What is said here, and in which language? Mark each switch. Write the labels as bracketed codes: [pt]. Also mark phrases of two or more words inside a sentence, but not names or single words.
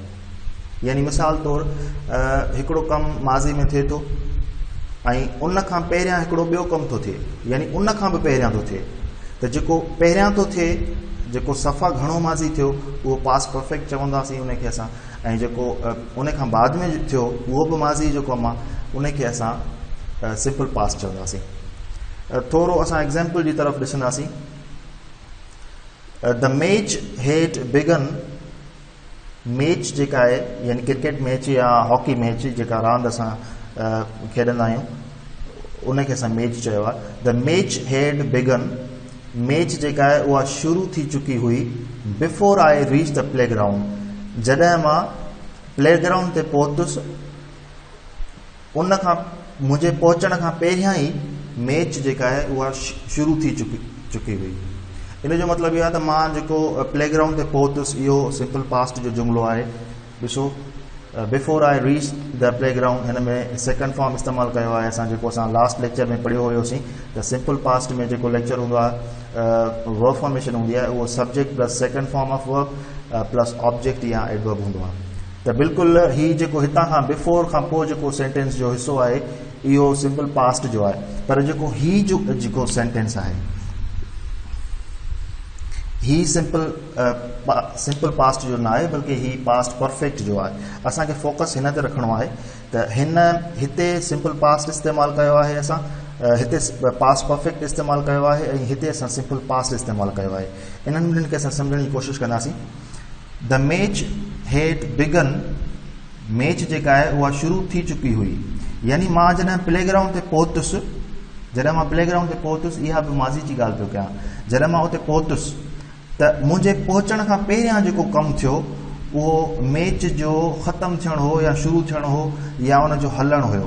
[sd] यानी मिसाल तौरु हिकिड़ो कमु माज़ी में थिए थो ऐं उन खां पहिरियां हिकिड़ो ॿियो कमु थो थिए, यानी उन खां बि पहिरियां थो थिए, त जेको पहिरियां थो थिए जेको सफ़ा घणो माज़ी थियो उहो [en] past perfect [sd] चवंदासीं उनखे असां, ऐं जेको उन खां बाद में थियो उहो बि माज़ी जो कमु आहे उनखे असां [en] simple past [sd] चवंदासीं. थोरो असां एग्ज़ाम्पल जी तरफ़ ॾिसंदासीं. [en] The match had begun. [sd] मैच जेका आहे यानी क्रिकेट मैच या हॉकी मैच जेका रांदि असां खेॾंदा आहियूं उनखे असां मैच चयो आहे. [en] The match had begun. [sd] मैच जेका आहे उहा शुरू थी चुकी हुई [en] before I reach the playground. [sd] जॾहिं मां प्लेग्राउंड ते पहुतुसि उन खां मुंहिंजे पहुचण खां पहिरियां ई मैच जेका आहे उहा शुरू थी चुकी हुई. इन जो मतिलबु इहो आहे त मां जेको प्लेग्राउंड ते पहुतुसि इहो [en] simple past [sd] जो जुमिलो आहे. ॾिसो, [en] before I reach the playground, [sd] हिन में [en] second form [sd] इस्तेमालु कयो आहे असां, जेको असां [en] last lecture [sd] में पढ़ियो हुयोसीं त [en] simple past [sd] में जेको लेक्चर हूंदो आहे [en] verb formation [sd] हूंदी आहे उहो [en] subject plus second form of verb plus object [sd] या एडवर्ब हूंदो आहे. त बिल्कुलु हीउ जेको हितां खां बिफोर खां पोइ जेको सेंटेंस जो हिसो आहे इहो [en] simple past [sd] जो आहे, पर जेको हीउ जो जेको सेंटेंस आहे ही [en] simple past [sd] जो न आहे, बल्कि ही [en] past perfect [sd] जो आहे. असांखे फोकस हिन ते रखिणो आहे त हिते [en] simple past [sd] इस्तेमालु कयो आहे असां, हिते [en] past perfect [sd] इस्तेमालु कयो आहे ऐं हिते असां [en] simple past [sd] इस्तेमालु कयो आहे. इन्हनि ॿिन्हिनि खे असां सम्झण जी कोशिशि कंदासीं. [en] The match had begun. [sd] मैच जेका आहे उहा शुरू थी चुकी हुई, यानी मां जॾहिं प्लेग्राउंड ते पहुतुसि, इहा बि माज़ी जी ॻाल्हि पियो कयां. जॾहिं मां उते पहुतुसि त मुंहिंजे पहुचण खां पहिरियां जेको कमु थियो उहो मैच जो ख़तमु थियणु हो या शुरू थियणु हो या उन जो हलणु हुयो.